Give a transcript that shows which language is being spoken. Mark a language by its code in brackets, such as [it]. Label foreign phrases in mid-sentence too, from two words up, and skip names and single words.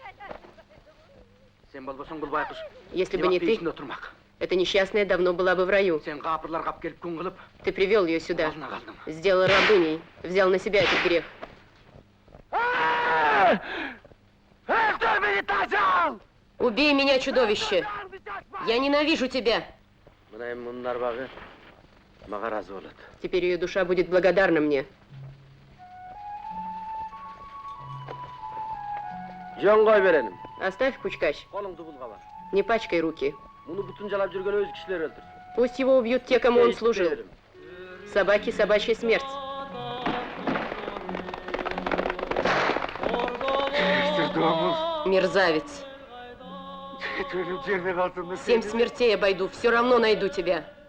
[ru] Если бы не ты, эта несчастная давно была бы в раю. Ты привел ее сюда, сделал рабыней, взял на себя этот грех. Убей меня, чудовище! Я ненавижу тебя! [ky] Мына эми мунун арбагы мага разы болот. [ru] Теперь ее душа будет благодарна мне. [ky] Жөн кой береним. [ru] Оставь, Пучкач. [ky] Колуңду булгама. [ru] Не пачкай руки. [ky] Муну бутун жалап жүргөн өз кишилер өлтүрсүн. [ru] Пусть его убьют те, кому он служил. Собаки, собачья смерть. Мерзавец. 7 смертей обойду, все равно найду тебя.